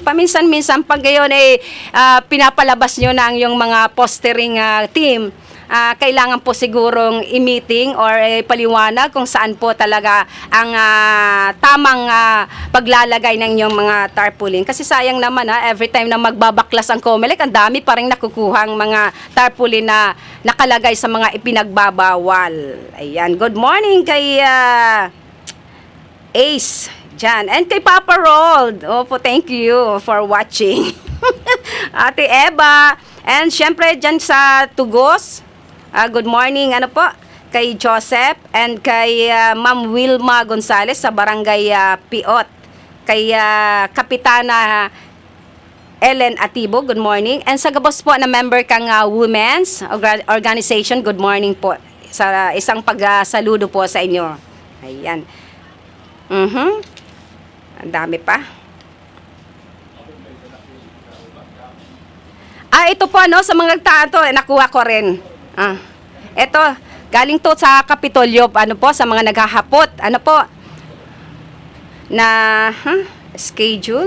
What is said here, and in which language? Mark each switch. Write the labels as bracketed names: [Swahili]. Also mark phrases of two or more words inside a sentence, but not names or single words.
[Filipino] Paminsan-minsan pag gayon pinapalabas nyo na ang yung mga postering team, kailangan po sigurong i-meeting or paliwanag kung saan po talaga ang tamang paglalagay ng inyong mga tarpaulin. Kasi sayang naman every time na magbabaklas ang COMELEC, ang dami pa rin nakukuhang mga tarpaulin na nakalagay sa mga ipinagbabawal. Ayan, [English] good morning [Filipino] kay Ace dyan. And kay Papa Rold. Opo, [English] thank you for watching. [Filipino] Ate Eva. And syempre dyan sa Tugos, [English] good morning, [Filipino] kay Joseph and kay Ma'am Wilma Gonzales sa Barangay Piot. Kay Kapitana Ellen Atibo, [English] good morning. [Bikol] And sa gabos po na member kang Women's Organization, [English] good morning [Bikol] po. [Filipino] Sa isang pagsaludo po sa inyo. Ayan. Ang dami pa. Ito po sa mga nagtato, nakuha ko rin. Ito, galing to sa Kapitolyo, sa mga naghahapot, schedule.